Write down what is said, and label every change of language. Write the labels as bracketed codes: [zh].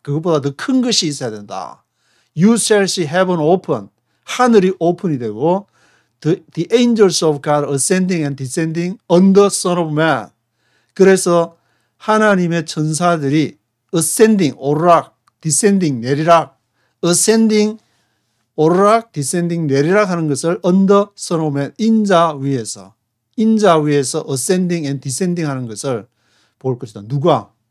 [ko] 그것보다 더 큰 것이 있어야 된다. [en] You shall see heaven open. [ko] 하늘이 오픈이 되고 [en] The angels of God ascending and descending on the Son of Man. [ko] 그래서 하나님의 천사들이 ascending, 오르락, descending, 내리락, ascending, 오르락, descending, 내리락 하는 것을 [en] on the Son of Man, [ko] 인자 위에서 [en] ascending and descending [ko] 하는 것을 볼 것이다. 누가?